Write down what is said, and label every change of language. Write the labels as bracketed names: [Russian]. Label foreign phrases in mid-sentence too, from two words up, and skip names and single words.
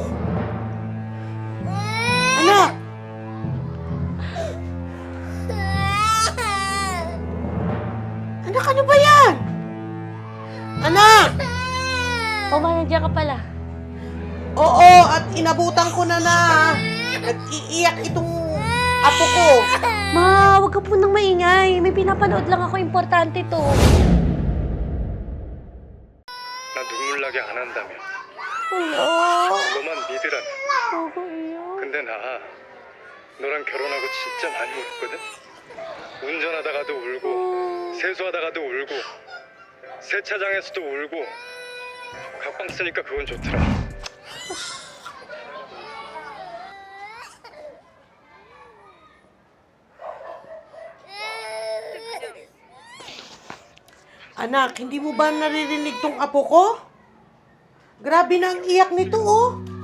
[Filipino] Anak! Anak, ano ba yan? Anak! Nandiyan ka pala. Oo, at inabutan ko na nag-iiyak itong apo ko. Ma, wag ka po nang maingay. May pinapanood lang ako, importante to. [Korean] 나 눈물 나게 안 한다며. Hello? 너만 믿으라며. Kuya. 근데 나 너랑 결혼하고 진짜 많이 울었거든. 운전하다가도 울고 세수하다가도 울고 세차장에서도 울고 각방 쓰니까 그건 좋더라. [Filipino] Anak, hindi mo ba naririnig tong apo ko? Grabe na ang iyak nito, oh.